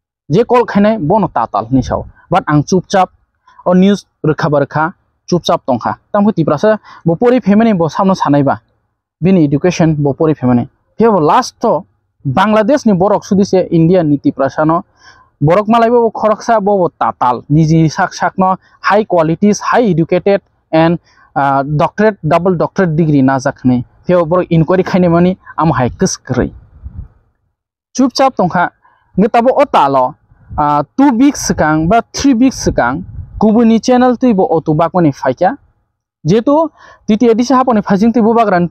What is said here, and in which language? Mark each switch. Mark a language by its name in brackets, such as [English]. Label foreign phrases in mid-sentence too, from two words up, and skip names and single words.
[Kok Borok] जे कल खाने बनो ताताल निसाव बाट आं चुपचाप ओ न्यूज रोखा बरखा चुपचाप तंखा तामखौ तिब्रासो बपरि फेमेनि ब सामनो सानायबा बिनि एडुकेशन बपरि फेमेनि फेबो लास्ट तो बांग्लादेश नि बरक सुदिसे इंडिया नीति प्रसानो बरक मालायबो खरकसा बो ताताल निजी साक साकनो [English] high qualities high educated and doctorate double doctorate degree [Kok Borok] ना जाखने फेबो बरक इनक्वायरी खायने मानि आम हाई कस्करै चुपचाप तंखा नताबो ओ तालो 2 weeks सिगां बा 3 weeks सिगां गुबुननि चैनल तुइबो अटो बाकमानि फाइका जेतु टिटि एडिसि हापनि फाजिं तुइबो बाग्रान